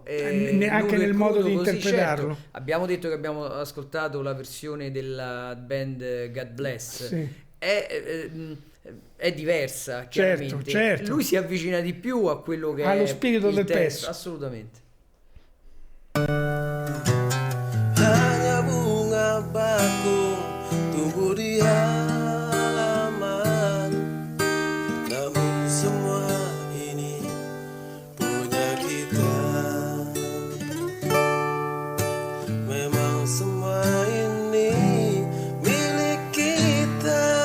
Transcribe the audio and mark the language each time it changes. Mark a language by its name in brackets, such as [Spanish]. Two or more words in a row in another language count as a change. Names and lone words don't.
[Italian] anche nel modo di interpretarlo. Certo. Abbiamo detto che abbiamo ascoltato la versione della band God Bless. Sì. È diversa, chiaramente. Certo. Lui si avvicina di più a quello che allo è spirito il del testo. testo. Assolutamente. [Indonesian] Hanya bunga bakung tumbuh di halaman, namun semua ini punya kita. Memang semua ini milik kita.